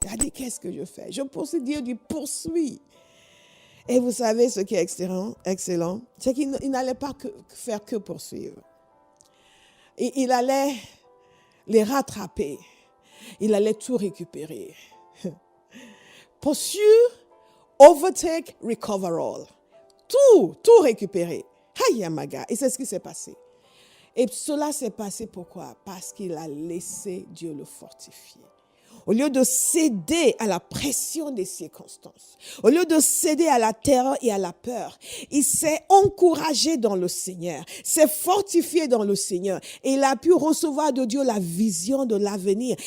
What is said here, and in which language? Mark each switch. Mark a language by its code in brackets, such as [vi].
[fr] Il a dit, qu'est-ce que je fais? Je poursuis, Dieu dit, poursuis. Et vous savez ce qui est excellent, c'est qu'il n'allait pas faire que poursuivre. Et il allait les rattraper. Il allait tout récupérer. [en] Pursue, overtake, recover all. [fr] Tout récupérer. Hayamaga. Et c'est ce qui s'est passé. Et cela s'est passé pourquoi? Parce qu'il a laissé Dieu le fortifier. Au lieu de céder à la pression des circonstances, au lieu de céder à la terreur et à la peur, il s'est encouragé dans le Seigneur, s'est fortifié dans le Seigneur et il a pu recevoir de Dieu la vision de l'avenir.